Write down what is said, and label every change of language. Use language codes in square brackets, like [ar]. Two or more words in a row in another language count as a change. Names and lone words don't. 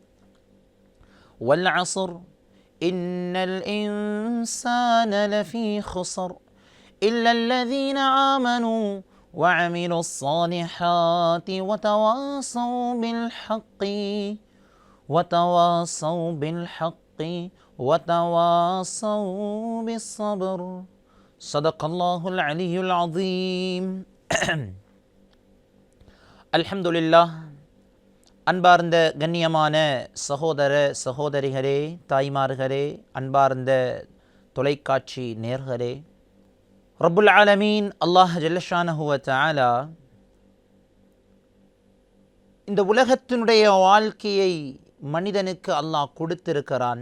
[ar] والعصر إن الإنسان لفي خسر إلا الذين آمنوا وعملوا الصالحات وتواصوا بالحق وتواصوا بالصبر. صدق الله العلي العظيم. அல்ஹம்துலில்லாஹ். [ta] அன்பார்ந்த கண்ணியமான சகோதர சகோதரிகளே, தாய்மார்களே, அன்பார்ந்த தொலைக்காட்சி நேர்களே, [ar] رب العالمين [ta] அல்லாஹ் [ar] جل شأنه وتعالى [ta] இந்த உலகத்தினுடைய வாழ்க்கையை மனிதனுக்கு அல்லாஹ் கொடுத்திருக்கிறான்.